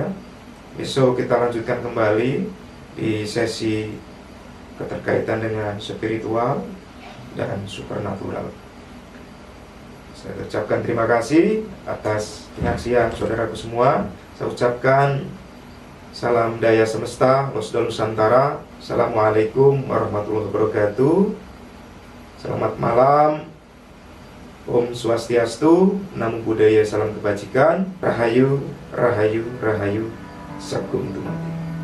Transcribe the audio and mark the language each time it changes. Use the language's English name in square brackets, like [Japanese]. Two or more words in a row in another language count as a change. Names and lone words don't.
[Indonesian] Besok kita lanjutkan kembali di sesi keterkaitan dengan spiritual dan supernatural. Saya ucapkan terima kasih atas penyaksian saudaraku semua. Saya ucapkan salam Daya Semesta, Losdol Nusantara. [Arabic] السلام عليكم ورحمة الله وبركاته. [Indonesian] Selamat malam. [Balinese] Om Swastiastu, [Pali] Namo Buddhaya, [Indonesian] salam kebajikan. Rahayu, Rahayu, Rahayu. Sakum Tumati.